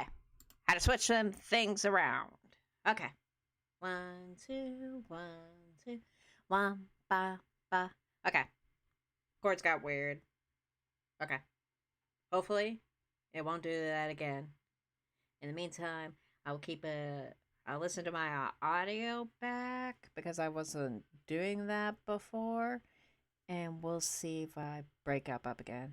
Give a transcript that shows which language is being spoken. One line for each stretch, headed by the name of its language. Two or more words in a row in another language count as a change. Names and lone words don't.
English: How to switch them things around. Okay. 1, 2, 1, 2. 1, ba, ba. Okay. Chords got weird. Okay. Hopefully, it won't do that again. In the meantime, I will keep a. I'll listen to my audio back because I wasn't doing that before. And we'll see if I break up again.